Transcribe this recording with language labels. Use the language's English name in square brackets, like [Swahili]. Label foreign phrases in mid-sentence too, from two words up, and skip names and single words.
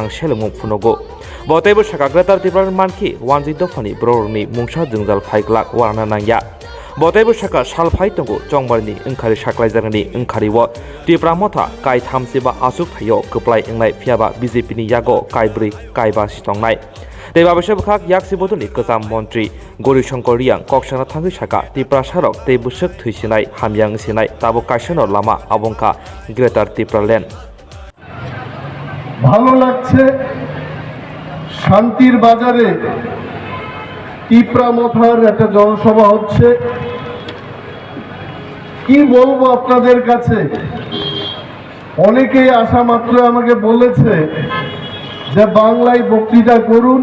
[Kok Borok] सेलमुं फुनगो बतैबो साखाग्रातार त्रिपुरा मानखि वानजै दफानि ब्ररनि मुंसा जोंजाल फाइग्लाक वारना नांया बतैबो साखा सालफाइ दंगो चंबारिनि ओंखारि साख्लाइजारनि ओंखारिव त्रिपुरा मथा काइ थामसिबा आसुक थायो गोप्लाय एंनाय फियाबा बीजेपीनि यागो काइब्रै काइबा सितंनाय दैबाबेसे बखाक याक्सि बदलनि गोजाम मन्त्री गौरीशंकर रियां कक्सना थांगै साखा त्रिपुरा सारक तै बुसक थैसिनाय हामयां सिनाय ताबो काइसनो लामा आबंका ग्रेटार त्रिपुरा ল্যান্ড [Bangla] ভালো লাগছে শান্তির বাজারে ত্রিপুরা মথার একটা জনসভা হচ্ছে। কি বলবো আপনাদের কাছে, অনেকেই আসা মাত্র আমাকে বলেছে যে বাংলায় বক্তৃতা করুন।